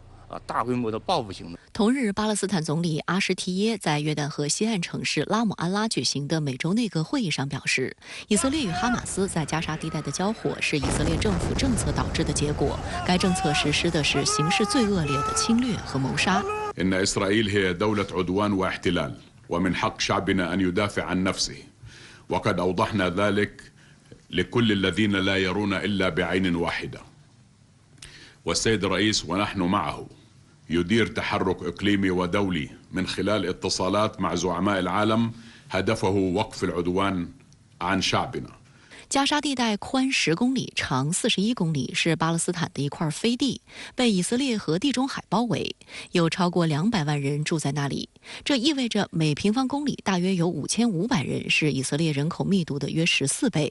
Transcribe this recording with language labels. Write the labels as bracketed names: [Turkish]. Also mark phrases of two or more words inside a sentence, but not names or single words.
[Chinese] 大规模的报复行动。同日，巴勒斯坦总理阿什提耶在约旦河西岸城市拉姆安拉举行的美洲内阁会议上表示，以色列与哈马斯在加沙地带的交火是以色列政府政策导致的结果。该政策实施的是形势最恶劣的侵略和谋杀。 [Arabic] إن إسرائيل هي دولة عدوان واحتلال ومن حق شعبنا أن يدافع عن نفسه وقد أوضحنا ذلك لكل الذين لا يرون إلا بعين واحدة والسيد الرئيس ونحن معه يدير تحرك إقليمي ودولي من خلال اتصالات مع زعماء العالم هدفه وقف العدوان عن شعبنا. [Chinese] 加沙地带宽10公里，长41公里，是巴勒斯坦的一块飞地，被以色列和地中海包围，有超过200万人住在那里。这意味着每平方公里大约有5500人，是以色列人口密度的约14倍。